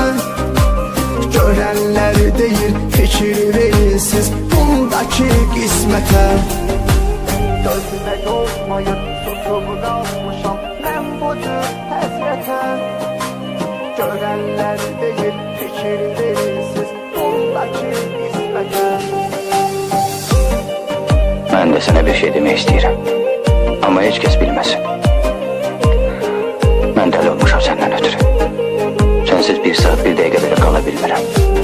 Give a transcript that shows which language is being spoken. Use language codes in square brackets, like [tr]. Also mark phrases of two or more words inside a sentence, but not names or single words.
[az] Görənlər deyir, fikir verilsiz, bundakı qismətə. Gözümə olmayır, susub qalmışam, mən bu cür həsrətə. Görənlər deyir, fikir verilsiz, bundakı qismətə. [tr] Ben de sana bir şey demek isterim. Ama hiç kes bilmesin. Ben deli olmuşam senden ötürü. Sensiz bir saat bir dakika bile kalabilmirəm.